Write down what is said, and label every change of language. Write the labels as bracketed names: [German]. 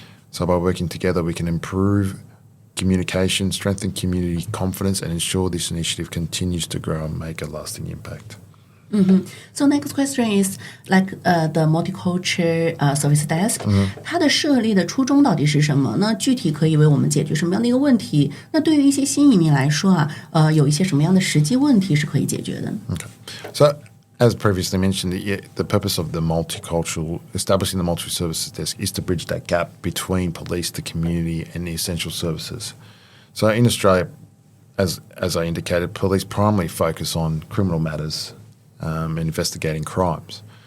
[English] So by working together we can improve communication, strengthen community confidence and ensure this initiative continues to grow and make a lasting impact. So next question is like the multicultural service desk， [Chinese] 它的设立的初衷到底是什么？那具体可以为我们解决什么样的一个问题？那对于一些新移民来说啊，有一些什么样的实际问题是可以解决的？ [English] Okay. So as previously mentioned, the purpose of establishing the multi services desk is to bridge that gap between police, the community and the essential services. So in Australia, as I indicated, police primarily focus on criminal matters and investigating crimes.